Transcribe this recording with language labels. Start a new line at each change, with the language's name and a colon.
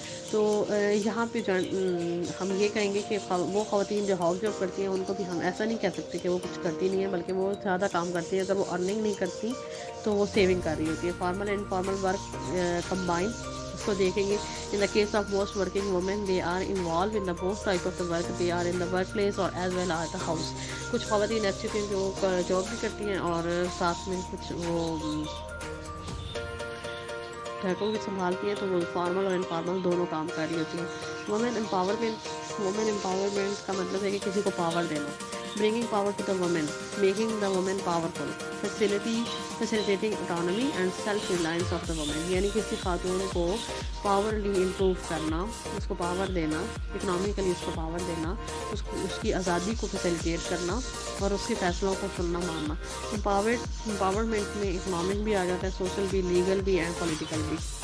Urdu: تو یہاں پہ ہم یہ کہیں گے کہ وہ خواتین جو ہاؤس جاب کرتی ہیں ان کو بھی ہم ایسا نہیں کہہ سکتے کہ وہ کچھ کرتی نہیں ہیں, بلکہ وہ زیادہ کام کرتی ہیں. اگر وہ ارننگ نہیں کرتی تو وہ سیونگ کر رہی ہوتی ہے. Formal and informal work combine اس کو دیکھیں گے.
English: In the case of most working women they are involve in the most type of the work. They are in the workplace اور as well are the house.
Urdu: کچھ خواتین ایسی ہوتی ہیں جو جاب بھی کرتی ہیں اور ساتھ میں کچھ وہ گھر کو بھی سنبھالتی ہیں, تو وہ فارمل اور انفارمل دونوں کام کر رہی ہوتی ہیں. وومن امپاورمنٹ کا مطلب ہے کہ کسی کو پاور دینا.
English: Bringing power to the woman, making the woman powerful, facilitating autonomy and self reliance of the woman.
Urdu: یعنی کسی خاتون کو پاورلی امپروو کرنا, اس کو پاور دینا, اکنامکلی اس کو پاور دینا, اس کی آزادی کو فیسیلیٹیٹ کرنا اور اس کے فیصلوں کو سننا ماننا. امپاورمنٹ میں اکنامک بھی آ جاتا ہے, سوشل بھی, لیگل بھی اینڈ پولیٹیکل بھی.